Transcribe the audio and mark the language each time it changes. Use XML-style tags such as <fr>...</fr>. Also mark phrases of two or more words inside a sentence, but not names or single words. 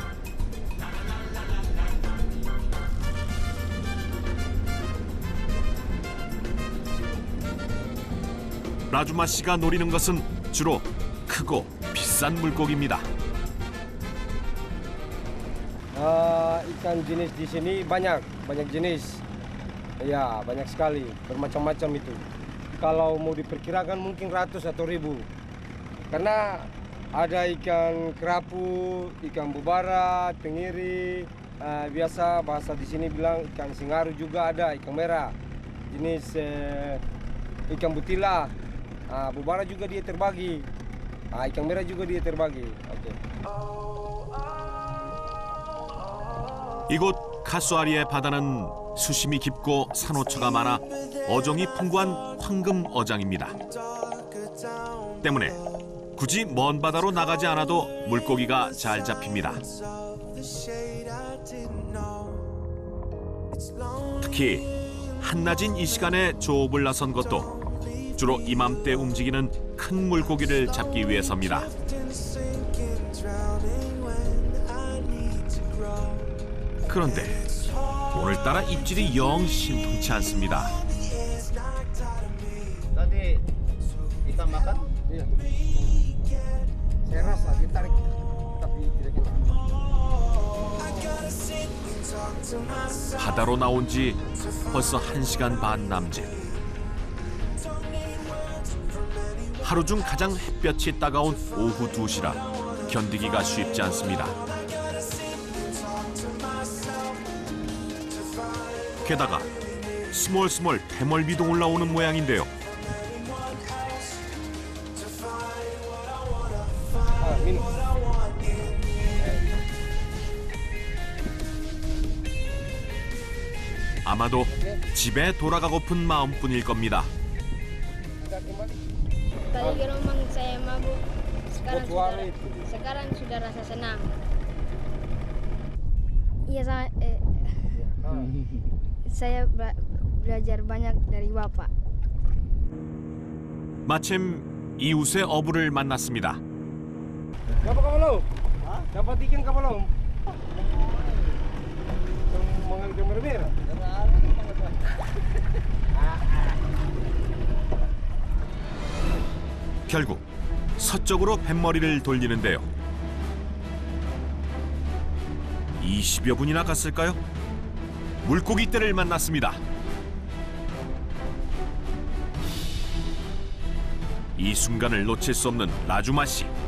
<ko>라주마 씨가 노리는 것은 주로 크고 비싼 물고기입니다.</ko> <id>Ikan jenis di sini banyak jenis. Ya, banyak sekali, bermacam-macam itu. Kalau mau diperkirakan mungkin ratus atau ribu. Karena ada ikan kerapu, ikan bubara, tenggiri, biasa bahasa di sini bilang ikan singaru juga ada, ikan merah. Jenis ikan butila. Bubara juga dia terbagi. Ikan merah juga dia terbagi. Oke.</id> <ko>이곳 카수아리의 바다는 수심이 깊고 산호초가 많아 어종이 풍부한 황금 어장입니다. 때문에 굳이 먼 바다로 나가지 않아도 물고기가 잘 잡힙니다. 특히 한낮인 이 시간에 조업을 나선 것도 주로 이맘때 움직이는 큰 물고기를 잡기 위해서입니다. 그런데 오늘따라 입질이 영 신통치 않습니다.</ko> <id>Tadi ikan makan? Iya. Saya rasa ditarik tapi tidak kena.</id> <ko>바다로 나온 지 벌써 1시간 반 남짓. 하루 중 가장 햇볕이 따가운 오후 2시라 견디기가 쉽지 않습니다. 게다가 스멀스멀 대멀비도 올라오는 모양인데요.</ko> <id>Ah, minum.</id> <ko>아마도 집에 돌아가고픈 마음뿐일 겁니다.</ko> <id>Tadi di rumah saya mabuk. Kecuali itu. Sekarang sudah rasa senang. Iya, saya belajar banyak dari Bapak.</id> <ko>마침 이웃의 어부를 만났습니다.</ko> <id>Dapat ka belum? Dapat ikan ka belum? Mga gambar-gambar.</id> <ko>결국 서쪽으로 뱃머리를 돌리는데요. 20여 분이나 갔을까요? 물고기 떼를 만났습니다. 이 순간을 놓칠 수 없는 라주마 씨.</ko>